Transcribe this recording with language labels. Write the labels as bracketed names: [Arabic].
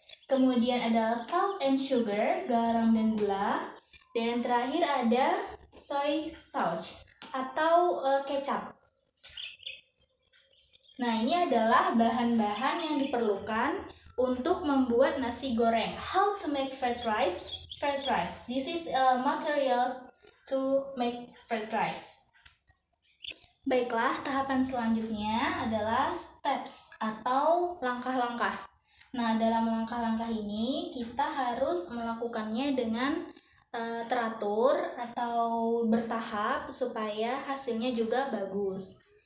[Indonesian] Kemudian ada [English] salt and sugar, [Indonesian] garam dan gula. Dan yang terakhir ada [English] soy sauce [Indonesian] atau kecap. Nah, ini adalah bahan-bahan yang diperlukan untuk membuat nasi goreng. [English] How to make fried rice? Fried rice. This is materials to make fried rice. [Indonesian] Baiklah, tahapan selanjutnya adalah steps atau langkah-langkah. Nah, dalam langkah-langkah ini kita harus melakukannya dengan teratur atau bertahap supaya hasilnya juga bagus.